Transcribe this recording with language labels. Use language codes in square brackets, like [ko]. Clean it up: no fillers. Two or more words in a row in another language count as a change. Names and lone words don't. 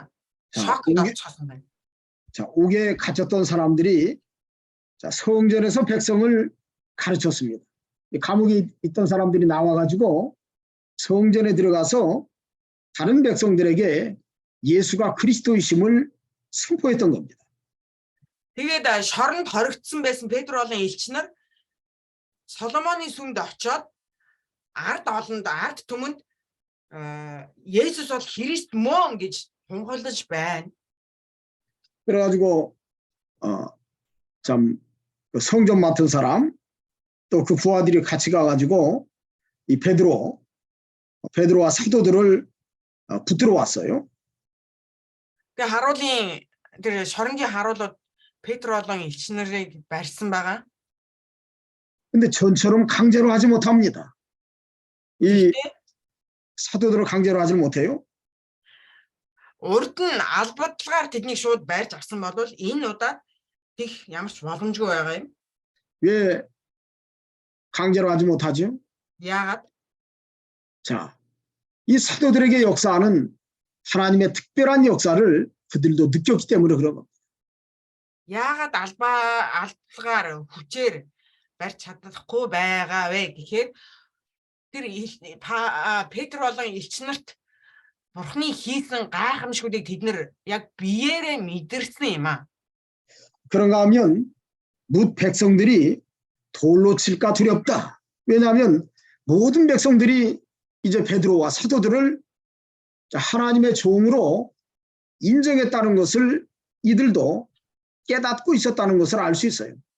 [mn] шокд орцгоосон байна. [ko] 자, 옥에 갇혔던 사람들이 자, 성전에서 백성을 가르쳤습니다. 감옥에 있던 사람들이 나와가지고 성전에 들어가서 다른 백성들에게 예수가 그리스도이심을 선포했던 겁니다. [mn] Тэгээд шоронд хоригдсан байсан Петр болон элч нар Соломоны сүмд очоод ард түмэнд Есүс бол Христ мөн гэж тунхаглаж байна. [ko] 그래가지고 참 성전 맡은 사람 또 그 부하들이 같이 가가지고 이 베드로와 사도들을 붙들어 왔어요. 그 하루는 그 [mn] шоронгийн харуулууд Петр болон элч нарыг барьсан байгаа. [ko] 근데 전처럼 강제로 하지 못합니다. 이 사도들을 강제로 하지 못해요. [mn] Урд нь албадлагаар тэднийг шууд барьж авсан бол энэ удаад их ямар ч боломжгүй байгаа юм. [ko] 왜 강제로 하지 못하죠? [mn] Яагаад? [ko] 자, 이 사도들에게 역사하는 하나님의 특별한 역사를 그들도 느꼈기 때문에 그런 겁니다. [mn] Яагаад албадлагаар хүчээр барьж чадахгүй байгаа вэ гэхээр тэр Петр болон элч нарт Бурхны хийсэн гайхамшгуудыг тэд нэр яг биеэрээ мэдэрсэн юм а. [ko] 그런가 하면 뭇 백성들이 돌로 칠까 두렵다. 왜냐하면 모든 백성들이 이제 베드로와 사도들을 하나님의 종으로 인정했다는 것을 이들도 깨닫고 있었다는 것을 알 수 있어요.